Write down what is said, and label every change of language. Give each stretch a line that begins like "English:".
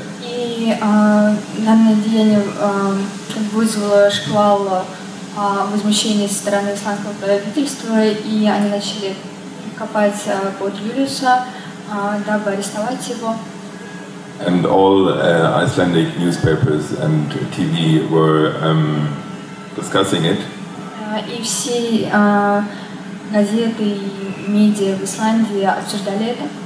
Russian: и данное деяние вызвало шквал возмущения со стороны исландского правительства, и они начали копать под Юлиуса, дабы арестовать его.
English: And all Icelandic newspapers and TV were discussing it.
Russian: И все газеты и медиа в Исландии обсуждали это.